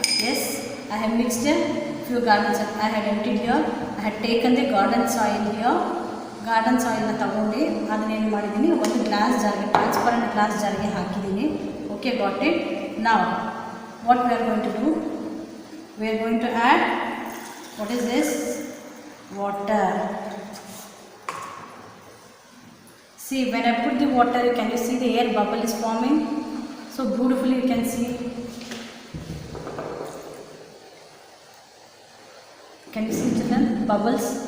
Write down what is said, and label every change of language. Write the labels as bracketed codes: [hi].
[en] Yes, I have mixed a few garden soil. I had emptied here. I had taken the garden soil here. [kn] Garden ಸಾಯಿಲ್ನ ತಗೊಂಡು ಅದನ್ನೇನು ಮಾಡಿದ್ದೀನಿ, ಒಂದು glass ಜಾರ್ಗೆ, transparent glass ಜಾರ್ಗೆ ಹಾಕಿದ್ದೀನಿ. [en] Okay, got it. ನಾವು what we are going to do, we are going to add, what is this, water. See, when I put the water, can you see the air bubble is forming? So beautifully you can see. Can you see, children, bubbles?